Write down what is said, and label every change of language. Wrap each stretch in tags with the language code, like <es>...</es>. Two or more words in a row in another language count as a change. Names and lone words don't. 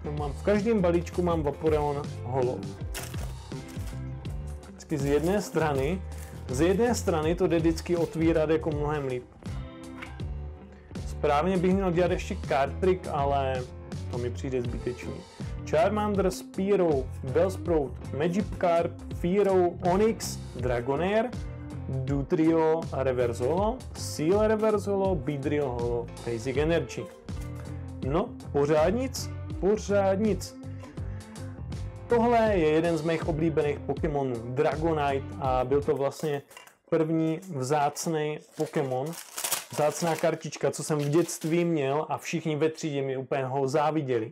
<cs>V každém balíčku mám Vaporeon Holo. Vždycky z jedné strany to jde vždycky otvírat jako mnohem líp. Správně bych měl dělat ještě</cs> <en>card trick,</en> <cs>ale to mi přijde zbytečný. Charmander, Spearow, Bellsprout, Magikarp, Fearow, Onyx, Dragonair, Dugtrio</cs> <en>Reverse Holo,</en> <cs>Seal</cs> <en>Reverse Holo,</en> <cs>Beedrill Holo,</cs> <en>Basic Energy.</en> <cs>No, pořád nic. Tohle je jeden z mých oblíbených Pokémonů, Dragonite, a byl to vlastně první vzácný Pokémon, vzácná kartička, co jsem v dětství měl a všichni ve třídě mi úplně ho záviděli.</cs>